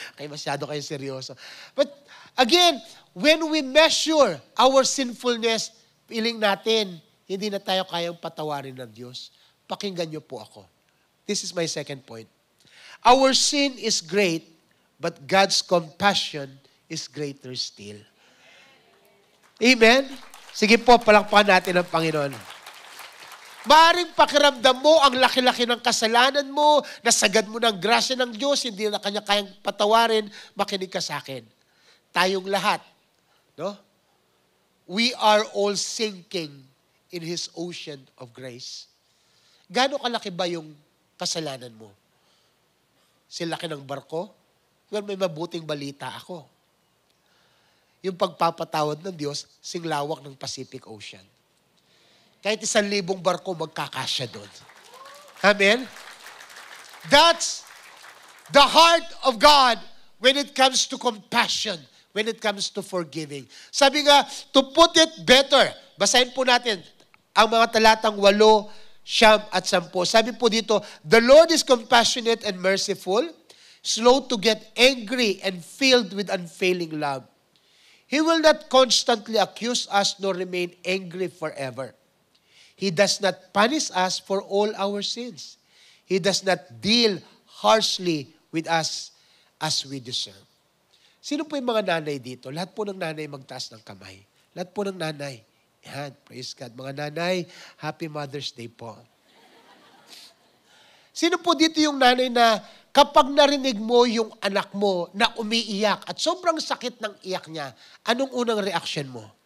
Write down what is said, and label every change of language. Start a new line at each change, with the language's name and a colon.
Filipino: Kaya masyado kayo seryoso.
English: But again, when we measure our sinfulness,
Filipino: feeling natin, hindi na tayo kayang patawarin ng Diyos. Pakinggan niyo po ako.
English: This is my second point. Our sin is great, but God's compassion is greater still.
Filipino: Amen? Sige po, palakpakan natin ang Panginoon. Maaring pakiramdam mo ang laki-laki ng kasalanan mo, nasagad mo ng grasya ng Diyos, hindi na kanya kayang patawarin, makinig ka sa akin. Tayong lahat, no?
English: We are all sinking in His ocean of grace.
Filipino: Gaano kalaki ba yung kasalanan mo? Silaki ng barko? Well, may mabuting balita ako. Yung pagpapatawad ng Diyos, singlawak ng Pacific Ocean. Kahit 1,000 barko, magkakasya doon. Amen?
English: That's the heart of God when it comes to compassion, when it comes to forgiving.
Filipino: Sabi nga,
English: to put it better,
Filipino: basahin po natin ang mga talatang 8, 9 at 10. Sabi po dito,
English: the Lord is compassionate and merciful, slow to get angry and filled with unfailing love. He will not constantly accuse us nor remain angry forever. He does not punish us for all our sins. He does not deal harshly with us as we deserve.
Filipino: Sino po yung mga nanay dito? Lahat po ng nanay magtaas ng kamay. Lahat po ng nanay. Yan, praise God. Mga nanay, Happy Mother's Day po. Sino po dito yung nanay na kapag narinig mo yung anak mo na umiiyak at sobrang sakit ng iyak niya, anong unang reaction mo?